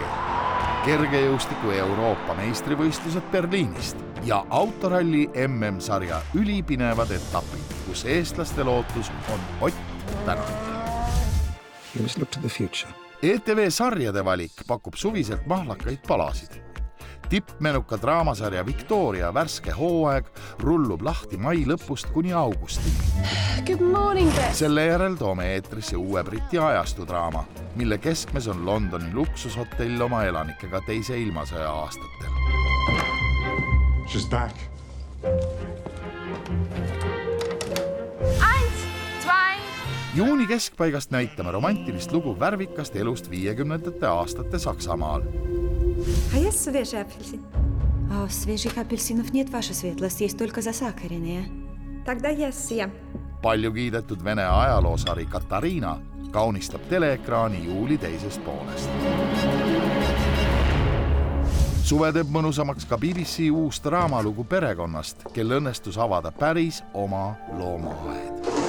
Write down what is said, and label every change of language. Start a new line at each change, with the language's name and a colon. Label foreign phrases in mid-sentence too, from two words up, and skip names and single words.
Estonian: Kergejõustiku Euroopa meistrivõistlused Berliinist ja autoralli MM-sarja ülipinevad etapid, kus eestlaste lootus on Ott Tänak. ETV sarjade valik pakub suviselt mahlakaid palasid. Tippmenuka draamasarja Victoria värske hooaeg rullub lahti mai lõpust kuni augustini.
English: Good morning, Bess.
Estonian: Selle järel toome eetrisse uue Briti ajastudraama, mille keskmes on Londoni luksushotell oma elanikega teise ilmasõja aastatel.
English: She's back. 1, 2.
Estonian: Juuni keskpaigast näitame romantilist lugu värvikast elust 50. aastate Saksamaal.
Russian: А есть свежий апельсин? Свежих апельсинов нет, ваша светлость, есть только засахаренные. Тогда я съем.
Estonian: Palju kiidetud Vene ajaloosari Katariina kaunistab teleekraani juuli teisest poolest. Suve teeb mõnusamaks ka BBC uus draamalugu perekonnast, kel õnnestus avada päris oma loomaaed.